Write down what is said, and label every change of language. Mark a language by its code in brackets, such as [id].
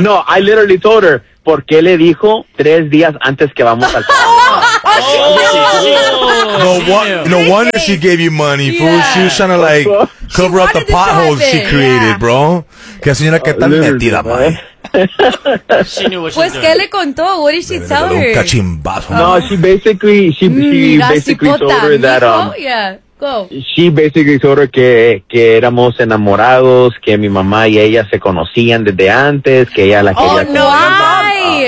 [en] No, I literally told her, [es] ¿por qué le dijo 3 días antes que vamos al trabajo? [en] No wonder she gave you money, fool. Yeah. She was trying to like cover up the potholes she created, bro. [es] Que señora que tan metida, man. [en] She knew what she was doing. [es] ¿Qué le contó? [en] What did she tell her? [es] Cachimbazo. [en] No, she basically told her that. She basically told her [es] que éramos enamorados, que mi mamá y ella se conocían desde antes, que ella la quería.